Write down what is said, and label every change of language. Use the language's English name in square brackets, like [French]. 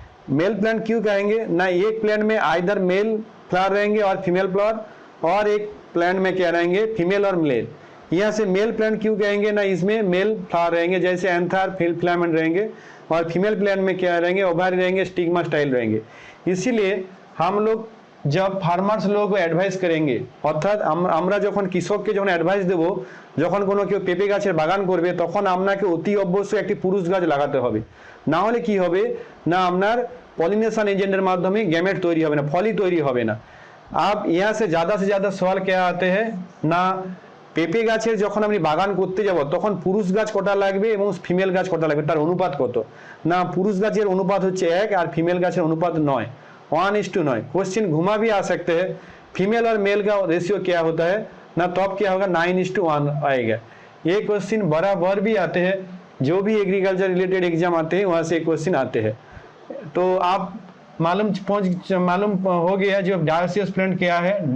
[Hindi] Male plant क्यों कहेंगे ना, एक प्लांट में आइदर मेल फ्लावर रहेंगे और फीमेल फ्लावर, और एक प्लांट में क्या रहेंगे, फीमेल और मेल। यहाँ से मेल प्लांट क्यों कहेंगे ना, इसमें मेल फ्लावर रहेंगे जैसे एंथर फिलामेंट रहेंगे, और फीमेल प्लांट में क्या रहेंगे, ओवारी रहेंगे, स्टिग्मा स्टाइल रहेंगे। इसीलिए हम लोग जब फार्मार्स लोगों को एडवाइस करेंगे, अर्थात [Bangla] আমরা যখন কৃষককে যখন অ্যাডভাইস দেব, যখন কোনো কেউ পেঁপে গাছের বাগান করবে, তখন আপনাকে অতি অবশ্যই একটি পুরুষ গাছ লাগাতে হবে। না হলে কি হবে না, আপনার পলিনেশন এজেন্টের মাধ্যমে গ্যামেট তৈরি হবে না, ফলই তৈরি হবে না। [Hindi] अब यहाँ से ज़्यादा सवाल क्या आते हैं ना, [Bangla] পেঁপে গাছের যখন আপনি বাগান করতে যাব তখন পুরুষ গাছ কটা লাগবে এবং ফিমেল গাছ কটা লাগবে, তার অনুপাত কত না, পুরুষ গাছের অনুপাত হচ্ছে 1 আর ফিমেल গাছের অনুপাত 9, 1:9। [Hindi] क्वेश्चन घुमा भी आ सकते हैं, फीमेल और मेल का रेशियो क्या होता है ना, तब क्या होगा 9:1 आएगा। ये क्वेश्चन बराबर भी आते हैं, जो भी एग्रीकल्चर रिलेटेड एग्जाम आते हैं वहाँ से क्वेश्चन आते हैं। तो आप मालूम हो गया जो डायोसियस प्लांट क्या है।